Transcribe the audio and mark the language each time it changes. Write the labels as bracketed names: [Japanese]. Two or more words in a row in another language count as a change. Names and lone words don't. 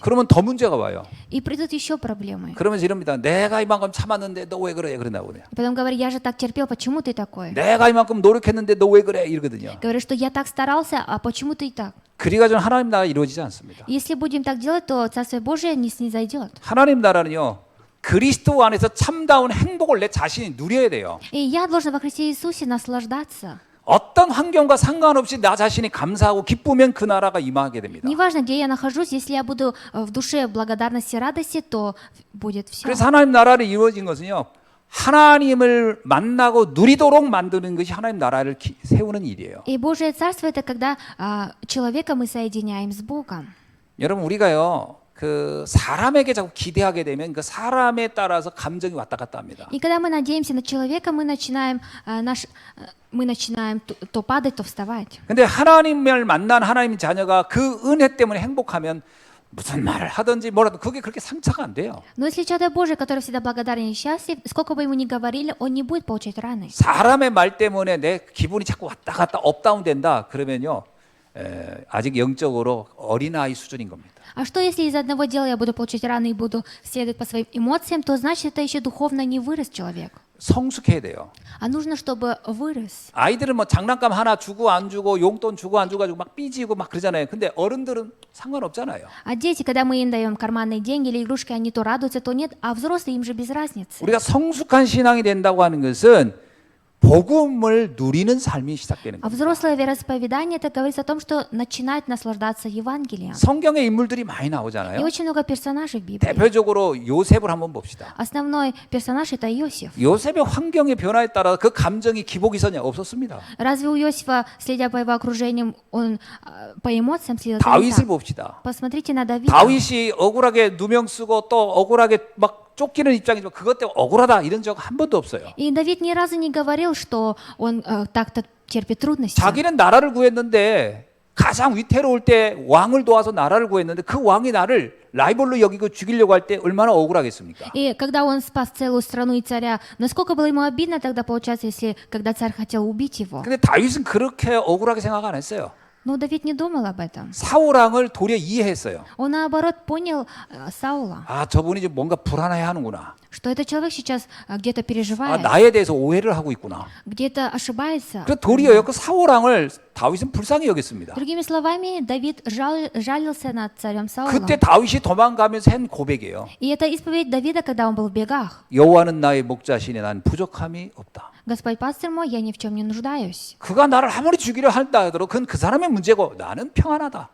[Korean] 그러면 더 문제가 와요. [Russian] И придут еще проблемы. [Korean] 그러면서 이럽니다. 내가 이만큼 참았는데 너 왜 그래? 그런다고 그래요. [Russian] И потом говорю, я же так терпел, почему ты такой? [Korean] 내가 이만큼 노력했는데 너 왜 그래? 이러거든요. [Russian] Говорю, что я так старался, а почему ты так? [Korean] 그리가지고 하나님 나라 이루어지지 않습니다. [Russian] Если будем так делать, то Царствие Божие не снизойдет. [Korean] 하나님 나라는요. 그리스도 안에서 참다운 행복을 내 자신이 누려야 돼요. [Russian] И я должен во Христе Иисусе наслаждаться. [Korean] 어떤 환경과 상관없이 나 자신이 감사하고 기쁘면 그 나라가 임하게 됩니다. [Russian] Неважно, где я нахожусь, если я буду в душе благодарности и радости, то будет все. [Korean] 그래서 하나님 나라를 이루어진 것은요. 하나님을 만나고 누리도록 만드는 것이 하나님 나라를 세우는 일이에요. [Russian] И Божие Царство – это когда человека мы соединяем с Богом. [Korean] 여러분 우리가요. 그 사람에게 자꾸 기대하게 되면 그 사람에 따라서 감정이 왔다 갔다 합니다. [Russian] И когда мы надеемся на человека, мы начинаем то падать, то вставать. [Korean] 근데 하나님을 만난 하나님의 자녀가 그 은혜 때문에 행복하면 무슨 말을 하든지 뭐라도 그게 그렇게 상처가 안 돼요. [Russian] Но если человек Божий, который всегда благодарен и счастлив, сколько бы ему ни говорили, он не будет получать раны. [Korean] 사람의 말 때문에 내 기분이 자꾸 왔다 갔다 업다운 된다 그러면요. 아직 영적으로 어린아이 수준인 겁니다. [Russian] А что, если из одного дела я буду получать раны и буду следовать по своим эмоциям, то значит, это еще духовно не вырос человек. [Korean] 성숙해야 돼요. [Russian] А нужно, чтобы вырос. [Korean] 아이들은 뭐 장난감 하나 주고 안 주고 용돈 주고 안 주고 가지고 막 삐지고 막 그러잖아요. 근데 어른들은 상관없잖아요. [Russian] А дети, когда мы им даем карманные деньги или игрушки, они то радуются, то нет, а взрослые им же без разницы. [Korean] 우리가 성숙한 신앙이 된다고 하는 것은 복음을 누리는 삶이 시작되는 [Russian] А [Korean] 겁니다. [Russian] взрослое вероисповедание, это говорится о том, что начинать наслаждаться Евангелием. [Korean] 성경의 인물들이 많이 [Russian] И [Korean] 나오잖아요. [Russian] очень много персонажей в Библии. [Korean] 대표적으로 요셉을 한번 봅시다. [Russian] Основной персонаж это Иосиф. [Korean] 요셉의 환경의 변화에 따라 그 감정이 기복이 있었냐? 없었습니다. [Russian] Разве у Иосифа, следя по его окружениям, он по эмоциям следил? [Korean] 다윗을 봅시다. [Russian] Посмотрите на Давида. [Korean] 다윗이 억울하게 누명 쓰고 또 억울하게 막 쫓기는 입장이지만 그것 때문에 억울하다 이런 적 한 번도 없어요. [Russian] И Давид ни разу не говорил, что он так-то терпит трудности. [Korean] 자기는 나라를 구했는데 가장 위태로울 때 왕을 도와서 나라를 구했는데 그 왕이 나를 라이벌로 여기고 죽이려고 할 때 얼마나 억울하겠습니까? [Russian] И когда он спас целую страну и царя, насколько было ему обидно тогда получается, если когда царь хотел убить его. [Korean] 근데 다윗은 그렇게 억울하게 생각 안 했어요. [Russian] Но Давид не думал об этом. [Korean] 사울 왕을 도리어 이해했어요. [Russian] Он наоборот понял Саула, [Korean] 아, 저분이 좀 뭔가 불안해 하는구나. [Russian] что этот человек сейчас где-то [Korean] 아, [Russian] переживает, [Korean] 나에 대해서 오해를 하고 있구나. [Russian] где-то ошибается. [Korean] 그래서 도리어 그 사울 왕을 다윗은 불쌍히 여겼습니다. [Russian] Другими словами, Давид жалился над царем Саулом. [Korean] 그때 다윗이 도망가면서 한 고백이에요. [Russian] И это исповедь Давида, когда он был в бегах. [Korean] 여호와는 나의 목자시니 난 부족함이 없다. [Russian] Господь пастырь мой, я ни в чем не нуждаюсь. [Korean] 그가 나를 아무리 죽이려 한다 하더라도 그건 그 사람의 문제고 나는 평안하다.